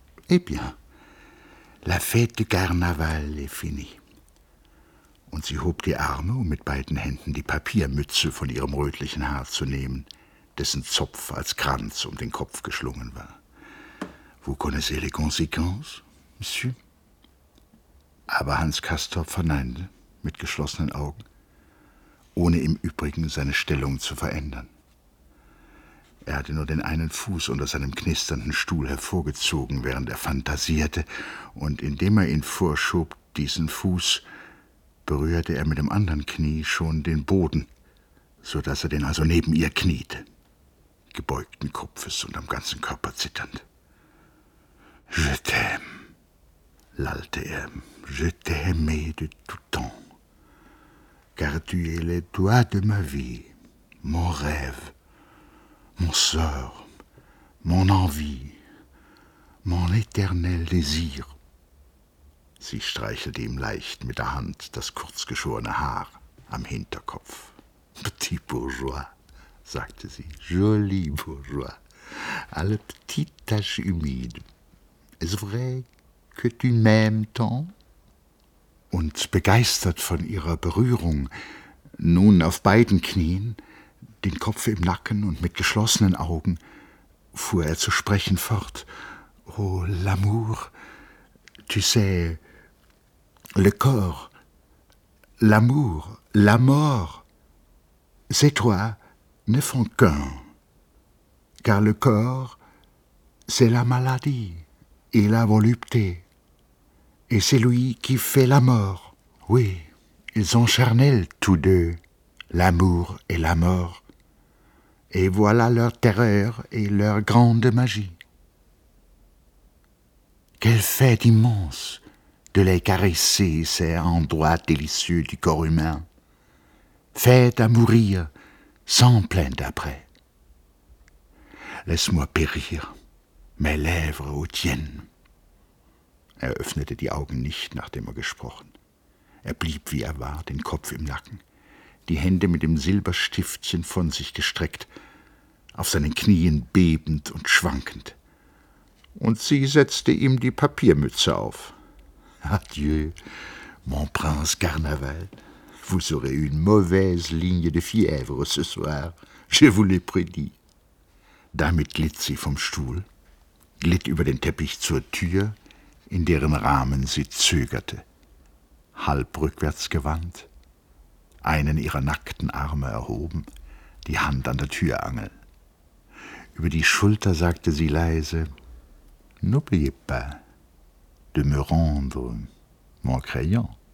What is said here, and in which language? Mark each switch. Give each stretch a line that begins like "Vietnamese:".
French: Eh bien, la fête du Carnaval est finie.
German: Und sie hob die Arme, um mit beiden Händen die Papiermütze von ihrem rötlichen Haar zu nehmen, dessen Zopf als Kranz um den Kopf geschlungen war.
French: Vous connaissez les conséquences, monsieur?
German: Aber Hans Castorp verneinte mit geschlossenen Augen, ohne im Übrigen seine Stellung zu verändern. Er hatte nur den einen Fuß unter seinem knisternden Stuhl hervorgezogen, während er fantasierte, und indem er ihn vorschob, diesen Fuß, berührte er mit dem anderen Knie schon den Boden, so dass er den also neben ihr kniete, gebeugten Kopfes und am ganzen Körper zitternd.
French: Je t'aime,
German: lallte er,
French: je t'ai aimé de tout temps, car tu es le droit de ma vie, mon rêve, mon sort, mon envie, mon éternel désir.
German: Sie streichelte ihm leicht mit der Hand das kurzgeschorene Haar am Hinterkopf.
French: Petit bourgeois,
German: sagte sie,
French: joli bourgeois, alle petite tache humide. Est vrai que tu m'aimes tant?
German: Und begeistert von ihrer Berührung, nun auf beiden Knien, den Kopf im Nacken und mit geschlossenen Augen, fuhr er zu sprechen fort.
French: Oh, l'amour, tu sais, le corps, l'amour, la mort, ces trois ne font qu'un, car le corps, c'est la maladie et la volupté, et c'est lui qui fait la mort. Oui, ils ont charnel tous deux, l'amour et la mort, et voilà leur terreur et leur grande magie. Quelle fête immense de les caresser ces endroits délicieux du corps humain, faites à mourir sans plainte après. Laisse-moi périr, mes lèvres aux tiennes.
German: Er öffnete die Augen nicht, nachdem er gesprochen. Er blieb, wie er war, den Kopf im Nacken, die Hände mit dem Silberstiftchen von sich gestreckt, auf seinen Knien bebend und schwankend. Und sie setzte ihm die Papiermütze auf.
French: Adieu, mon prince Carnaval. Vous aurez une mauvaise ligne de fièvre ce soir. Je vous l'ai prédit.
German: Damit glitt sie vom Stuhl, glitt über den Teppich zur Tür, in deren Rahmen sie zögerte, halb rückwärts gewandt, einen ihrer nackten Arme erhoben, die Hand an der Türangel. Über die Schulter sagte sie leise,
French: »N'oubliez pas de me rendre mon crayon«